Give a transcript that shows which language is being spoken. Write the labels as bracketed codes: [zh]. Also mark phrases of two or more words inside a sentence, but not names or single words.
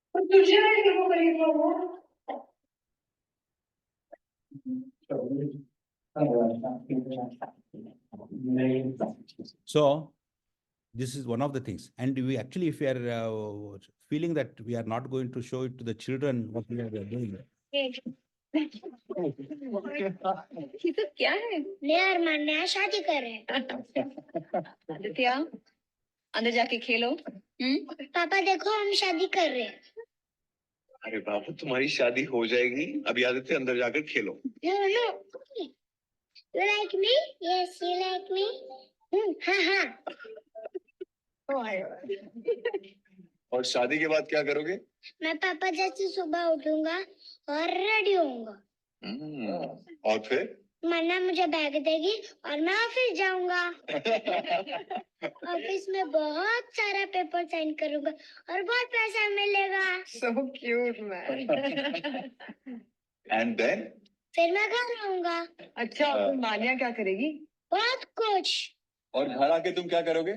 [en] So this is one of the things. And we actually, if we are feeling that we are not going to show it to the children, what we are doing. [hi] ये तो क्या है? नया अरमान, नया शादी कर रहे हैं। आदित्य, अंदर जाके खेलो। पापा देखो हम शादी कर रहे हैं। अरे बाबू तुम्हारी शादी हो जाएगी, अभी आदित्य अंदर जाकर खेलो। [en] No, no. You like me? Yes, you like me. [hi] हाँ। और शादी के बाद क्या करोगे? मैं पापा जैसे सुबह उठूंगा और रेडी होऊंगा। और फिर? मन्ना मुझे बैग देगी और मैं ऑफिस जाऊंगा। ऑफिस में बहुत सारा पेपर साइन करूंगा और बहुत पैसा मिलेगा। [en] So cute man. And then? [hi] फिर मैं घर आऊंगा। अच्छा, फिर मानिया क्या करेगी? बहुत कुछ। और घर आके तुम क्या करोगे?